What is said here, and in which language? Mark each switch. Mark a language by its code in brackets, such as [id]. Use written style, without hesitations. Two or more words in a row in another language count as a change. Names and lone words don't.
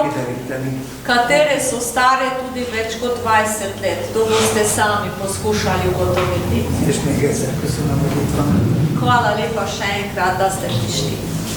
[hu] kideríteni. [sl] katere so stare tudi več kot 20 let. To boste sami poskušali ugotoviti. [hu] És még egyszer köszönöm, hogy itt van. [sl] Hvala lepa še enkrat, da ste prišli.